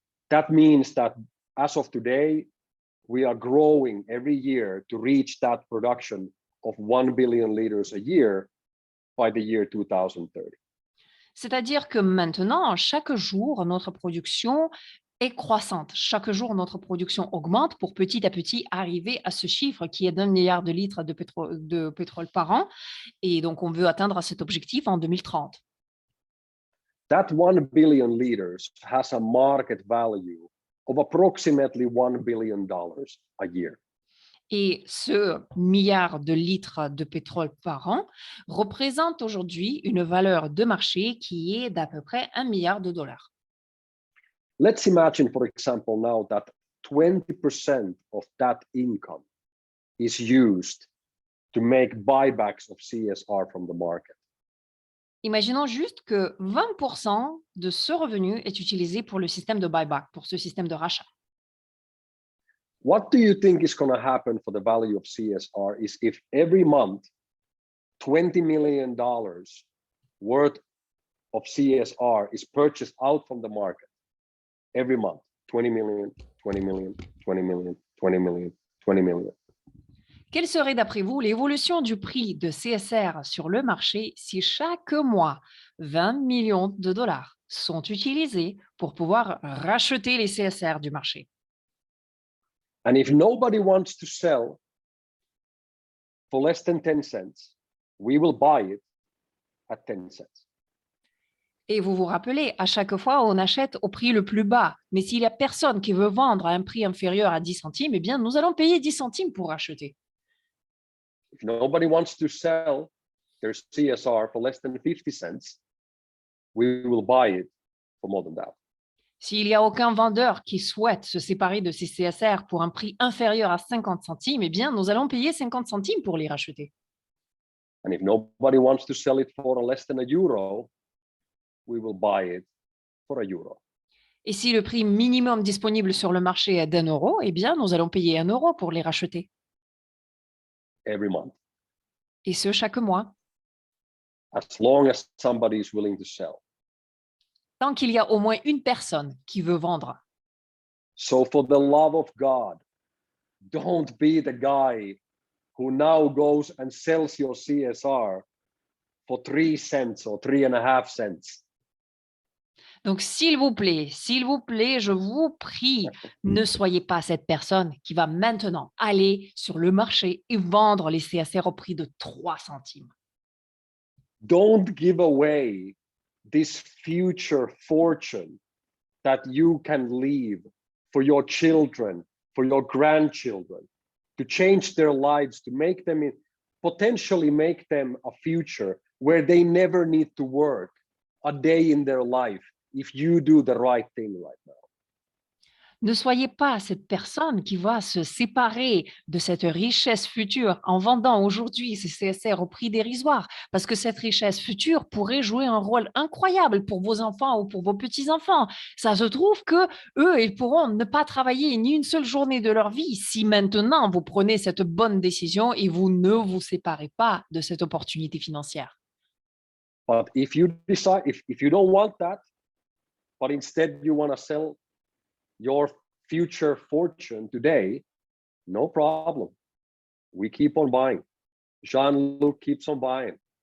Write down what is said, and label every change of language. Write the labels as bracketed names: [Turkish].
[English] That means that as of today, we are growing every year to reach that production of 1 billion liters a year by the year 2030. [French] C'est-à-dire que maintenant, chaque jour, notre production est croissante. Chaque jour, notre production augmente pour petit à petit arriver à ce chiffre qui est d'1 milliard de litres de pétrole par an. Et donc, on veut atteindre cet objectif en 2030. [English] That 1 billion liters has a market value of approximately $1 billion a year. [French] Et ce milliard de litres de pétrole par an représente aujourd'hui une valeur de marché qui est d'à peu près $1 milliard. [English] Let's imagine, for example, now that 20% of that income is used to make buybacks of CSR from the market. [French] Imaginons juste que 20% de ce revenu est utilisé pour le système de buyback, pour ce système de rachat. [English] What do you think is going to happen for the value of CSR is if every month $20 million worth of CSR is purchased out from the market? Every month, 20 million, 20 million, 20 million, 20 million, 20 million. [French] Quelle serait d'après vous l'évolution du prix de CSR sur le marché si chaque mois 20 millions de dollars sont utilisés pour pouvoir racheter les CSR du marché? [English] And if nobody wants to sell for less than 10 cents, we will buy it at 10 cents. [French] Et vous vous rappelez, à chaque fois, on achète au prix le plus bas. Mais s'il n'y a personne qui veut vendre à un prix inférieur à 10 centimes, eh bien, nous allons payer 10 centimes pour acheter. [English] If nobody wants to sell their CSR for less than 50 cents, we will buy it for more than that. [French] S'il n'y a aucun vendeur qui souhaite se séparer de ses CSR pour un prix inférieur à 50 centimes, eh bien, nous allons payer 50 centimes pour les racheter. [English] And if nobody wants to sell it for less than €1, we will buy it for €1. [French] Et si le prix minimum disponible sur le marché est d'1 €, eh bien, nous allons payer 1 € pour les racheter. [English] Every month, [French] Et ce, chaque mois, [English] as long as somebody is willing to sell. [French] tant qu'il y a au moins une personne qui veut vendre. [English] So for the love of God, don't be the guy who now goes and sells your CSR for 3 cents or 3.5 cents. [French] Donc, s'il vous plaît, je vous prie, ne soyez pas cette personne qui va maintenant aller sur le marché et vendre les CSR au prix de 3 centimes. [English] Don't give away this future fortune that you can leave for your children, for your grandchildren, to change their lives, to make them, potentially make them a future where they never need to work a day in their life if you do the right thing right now. [French] Ne soyez pas cette personne qui va se séparer de cette richesse future en vendant aujourd'hui ces CSR au prix dérisoire, parce que cette richesse future pourrait jouer un rôle incroyable pour vos enfants ou pour vos petits-enfants. Ça se trouve que eux, ils pourront ne pas travailler ni une seule journée de leur vie si maintenant vous prenez cette bonne décision et vous ne vous séparez pas de cette opportunité financière. [English] But if you decide, if you don't want that, but instead you want to sell your future fortune today, no problem. We keep on buying. Jean-Luc keeps on buying.